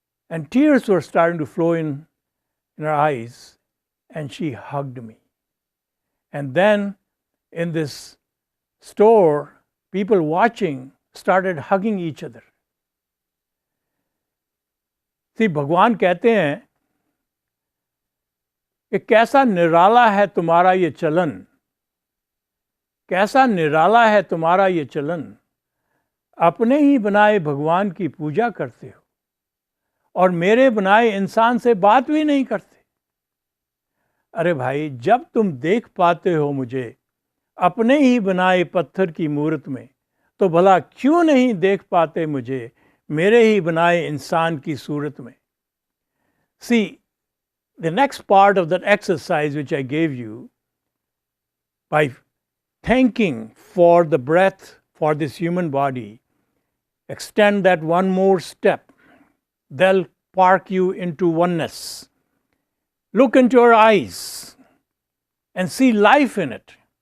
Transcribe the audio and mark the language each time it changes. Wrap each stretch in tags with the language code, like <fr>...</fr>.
<en>And tears were starting to flow in her eyes, and she hugged me. And then in this store, people watching started hugging each other.</en> <hi>See, भगवान कहते हैं कि कैसा निराला है तुम्हारा ये चलन, कैसा निराला है तुम्हारा ये चलन, अपने ही बनाए भगवान की पूजा करते हो और मेरे बनाए इंसान से बात भी नहीं करते। अरे भाई, जब तुम देख पाते हो मुझे अपने ही बनाए पत्थर की मूर्त में, तो भला क्यों नहीं देख पाते मुझे मेरे ही बनाए इंसान की सूरत में।</hi> <en>See, the next part of that exercise which I gave you, by thanking for the breath for this human body, extend that one more step. They'll park you into oneness. Look into your eyes and see life in it.</en>